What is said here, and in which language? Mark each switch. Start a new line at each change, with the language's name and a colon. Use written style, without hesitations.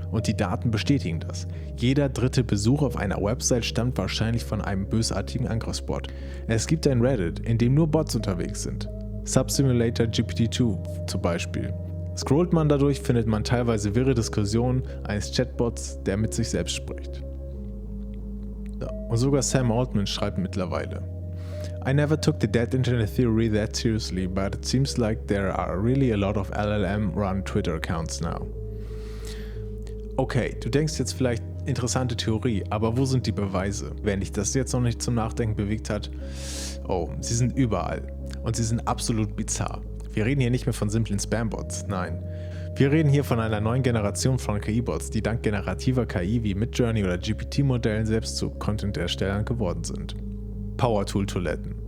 German: Und die Daten bestätigen das. Jeder dritte Besuch auf einer Website stammt wahrscheinlich von einem bösartigen Angriffsbot. Es gibt ein Reddit, in dem nur Bots unterwegs sind. Subsimulator GPT-2 zum Beispiel. Scrollt man dadurch, findet man teilweise wirre Diskussionen eines Chatbots, der mit sich selbst spricht. Ja, und sogar Sam Altman schreibt mittlerweile:
English: I never took the Dead Internet Theory that seriously, but it seems like there are really a lot of LLM-run Twitter accounts now.
German: Okay, du denkst jetzt vielleicht, interessante Theorie, aber wo sind die Beweise? Wenn dich das jetzt noch nicht zum Nachdenken bewegt hat, oh, sie sind überall. Und sie sind absolut bizarr. Wir reden hier nicht mehr von simplen Spam-Bots, nein. Wir reden hier von einer neuen Generation von KI-Bots, die dank generativer KI wie Midjourney oder GPT-Modellen selbst zu Content-Erstellern geworden sind. Power-Tool-Toiletten.